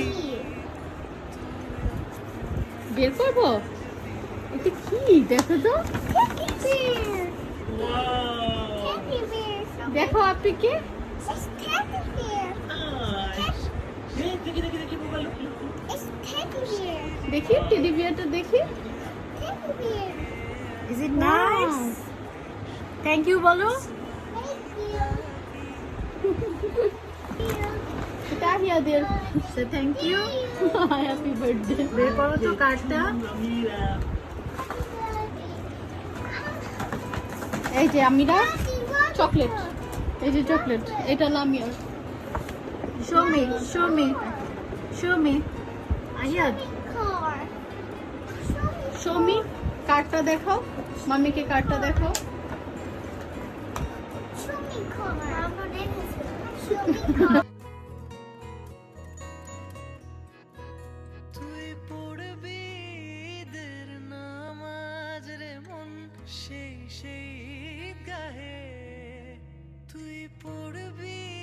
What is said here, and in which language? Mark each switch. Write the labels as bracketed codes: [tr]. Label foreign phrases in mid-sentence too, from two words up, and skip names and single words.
[bn] বের করবো এটা কি দেখো তো দেখো আপনি কি দেখি টেডি বিয়ারটা দেখি [en] Is it nice? Thank you, [bn] বলো। এটা হিয়াদের [en] Say thank you. Happy birthday [bn] বের করো তো কার্ডটা। এই যে আমিরা চকলেট এই যে চকলেট এটা লামিয়ার [en] Show me, show me, show me. [bn] আয়াদ, সৌমি কার্ডটা দেখাও মাম্মিকে কার্ডটা দেখাও তুই পড়বি ঈদের নামাজ রে মন সেই গাহে তুই পড়বি